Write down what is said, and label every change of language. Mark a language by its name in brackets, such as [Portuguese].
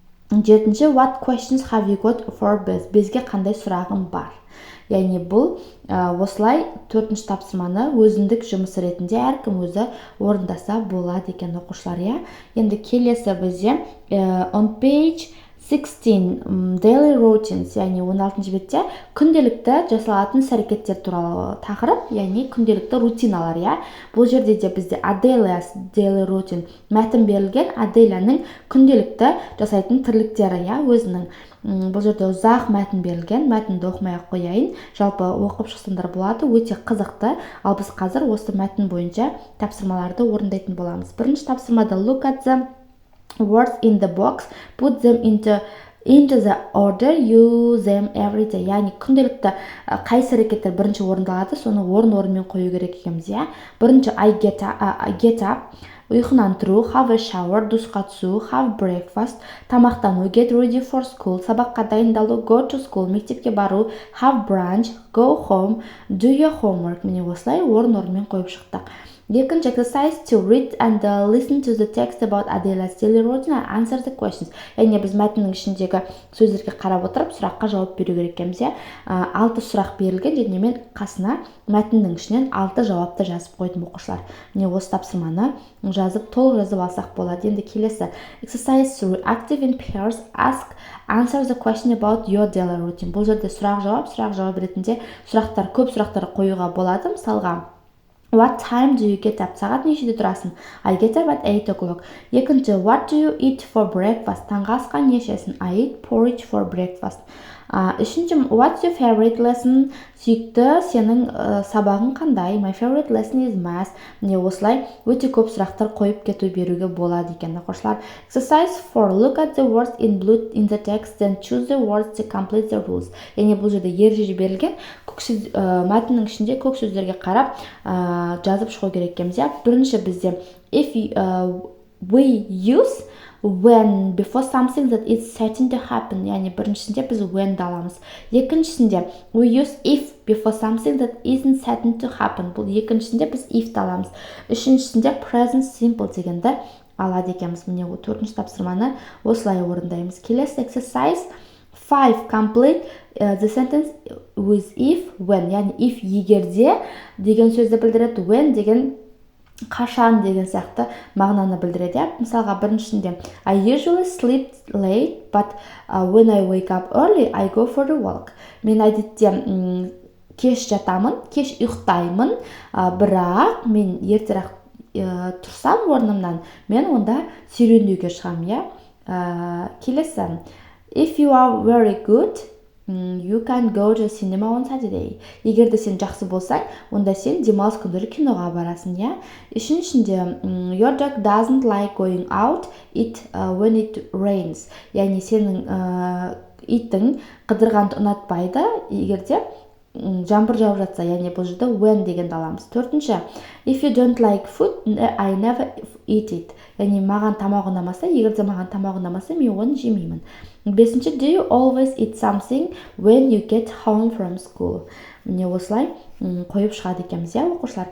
[Kazakh] Жетінші, [English] what questions have you got for Bez? [Kazakh] Безге қандай сұрағың бар? Яғни бұл осылай төртінші тапсырманы өзіндік жұмыс ретінде әркім өзі орындаса болады екен, оқушылар. Енді келесі бізде [English] on page 16 daily routines, [Kazakh] яғни 16-шы бетте күнделікті жасалатын іс-әрекеттер туралы тақырып, яғни күнделікті рутиналар. Бұл жерде де бізде Adelia's daily routine мәтін берілген, Аделяның күнделікті жасайтын тірліктері өзінің. Бұл жерде ұзақ мәтін берілген, мәтінді оқымай-ақ қояйын, жалпы оқып шықсаңдар болады, өте қызықты. Ал біз қазір осы мәтін бойынша тапсырмаларды орындайтын боламыз. Бірінші тапсырмада [English] look at the words in the box, put them into the order, use them every day. [Kazakh] Яғни күнделікті қайсы әрекеттер бірінші орындалады, соны орын-орынмен қою керек екенбіз. Бірінші [English] I get up, [Kazakh] ұйқынан тұру, [English] have a shower, [Kazakh] душқа түсу, [English] have breakfast, [Kazakh] тамақтану, [English] get ready for school, [Kazakh] сабаққа дайындалу, [English] go to school, [Kazakh] мектепке бару, [English] have brunch, go home, do your homework. [Kazakh] Міне осылай орын-орынмен қойып шықтық. Екінші [English] exercise to read and listen to the text about Adelia's daily routine and answer the questions. [Kazakh] Яғни біз мәтіннің ішіндегі сөздерге қарап отырып, сұраққа жауап беру керек екенбіз. 6 сұрақ берілген және мен қасына мәтіннің ішінен 6 жауапты жазып қойдым, оқушылар. Міне осы тапсырманы толық жазып алсақ болады. Енді келесі [English] exercise to active in pairs, answer the question about your daily routine. [Kazakh] Бұл жерде сұрақ-жауап ретінде көп сұрақтар қоюға болады. Мысалға, [English] what time do you get up? [Kazakh] Сағат нешеде тұрасың? [English] I get up at 8 o'clock. [Kazakh] Екінші, [English] what do you eat for breakfast? [Kazakh] Таңғы асқа не ішесің? [English] I eat porridge for breakfast. [Kazakh] Үшінші, [English] what's your favorite lesson? [Kazakh] Сүйікті сенің сабағың қандай? [English] My favorite lesson is math. [Kazakh] Міне осылай өте көп сұрақтар қойып кету беруге болады екен, оқушылар. [English] Exercise 4. Look at the words in blue in the text, then choose the words to complete the rules. [Kazakh] Яғни бұл жерде ереже берілген, мәтіннің ішінде көк сөздерге қарап жазып шығу керек екенбіз. Бірінші бізде [English] if we use when before something that is certain to happen, [Kazakh] яғни біріншісінде біз when-ді аламыз. Екіншісінде [English] we use if before something that isn't certain to happen. [Kazakh] Бұл екіншісінде біз if-ді аламыз. Үшіншісінде present simple дегенді алады екенбіз. Міне төртінші тапсырманы осылай орындаймыз. Келесі exercise 5. [English] Complete the sentence with if, when. [Kazakh] Яғни if егерде деген сөзді білдіреді, when деген қашан деген сияқты мағынаны білдіреді. Мысалға біріншісінде [English] I usually sleep late, but when I wake up early, I go for a walk. [Kazakh] Мен әдетте кеш жатамын, кеш ұйықтаймын, бірақ мен ертерек тұрсам орнымнан, мен онда серуендеуге шығамын. Келесі, [English] if you are very good, you can go to cinema on Saturday. [Kazakh] Егер де сен жақсы болсаң, онда сен демалыс күндері киноға барасың. Үшіншісінде [English] your dog doesn't like going out when it rains. [Kazakh] Яғни сенің итің қыдырғанды ұнатпайды, егерде жаңбыр жауып жатса, яғни бұл жерде when дегенді аламыз. Төртінші, [English] if you don't like food, I never eat it. [Kazakh] Яғни маған тамақ ұнамаса, егер де маған тамақ ұнамаса, мен оны жемеймін. Бесінші, [English] do you always eat something when you get home from school? [Kazakh] Міне осылай қойып шығады екенбіз, оқушылар.